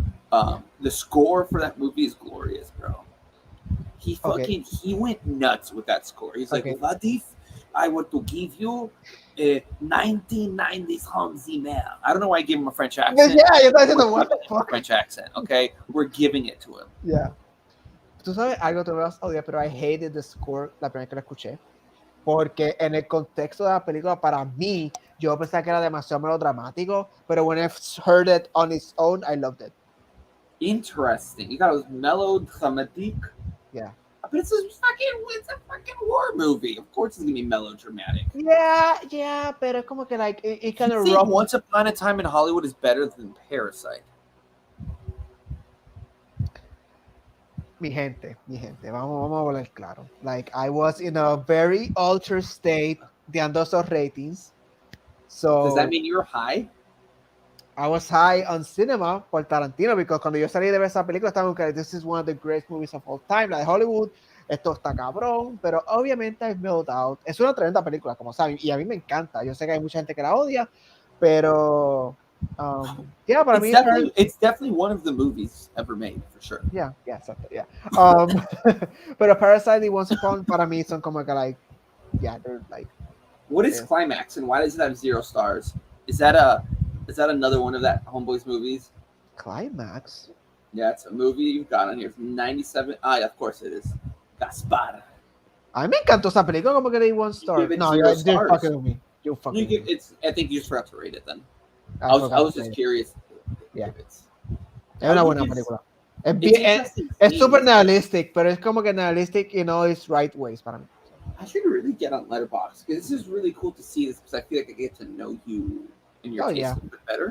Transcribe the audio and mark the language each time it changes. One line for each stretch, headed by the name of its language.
English: The score for that movie is glorious, bro. He went nuts with that score. He's like, what if I were to give you a 1990s Hans Zimmer? I don't know why I gave him a French accent. Yeah, you're
Spanish: diciendo,
English: what the fuck? French accent, okay? We're giving it to him. Yeah.
Spanish: Tú sabes algo, te vas a odiar, pero
English: I hated the score
Spanish: la primera que la escuché. Porque en el contexto de la película, para mí, yo pensaba que era demasiado melodramático, pero
English: when I heard it on its own, I loved it. Interesting. You thought it was melodramatic? Yeah. But it's a fucking war movie. Of course it's gonna be melodramatic. Yeah,
Spanish: pero es como que
English: like it kind of rough. Once Upon a Time in Hollywood is better than Parasite.
Spanish: Mi gente, vamos a hablar claro.
English: Like, I was in a very altered state
Spanish: dando esos ratings.
English: So, does that mean you're high? I was high on cinema por Tarantino, because
Spanish: cuando yo salí de ver esa película estaba como,
English: this is one of the greatest movies of all time,
Spanish: la de Hollywood, esto está cabrón, pero obviamente
English: I've mellowed out.
Spanish: Es una tremenda película, como saben, y a mí me encanta. Yo sé que hay mucha gente que la odia, pero
English: yeah,
Spanish: para mí
English: it's definitely one of the movies ever made, for sure.
Spanish: Yeah, exactly, yeah. Pero Parasite y Once Upon, para mí son como que like,
English: yeah, they're like. What is Climax, and why does it have 0 stars? Is that another one of that Homeboys movies? Climax? Yeah, it's a movie you've got on here from 97. Ah, yeah, of course it is. Gaspar.
Spanish: A mí me encantó esa película, como que de 1 star.
English: No, you're fucking with me. You're fucking with me. I think you just forgot to rate it then. I was just curious.
Spanish: Yeah. Es una buena película. Es
English: super nihilistic,
Spanish: pero es como que
English: nihilistic in all its right ways
Spanish: para mí.
English: I should really get on Letterboxd, because this is really cool to see this, because I feel like I get to know you and your taste a little bit better.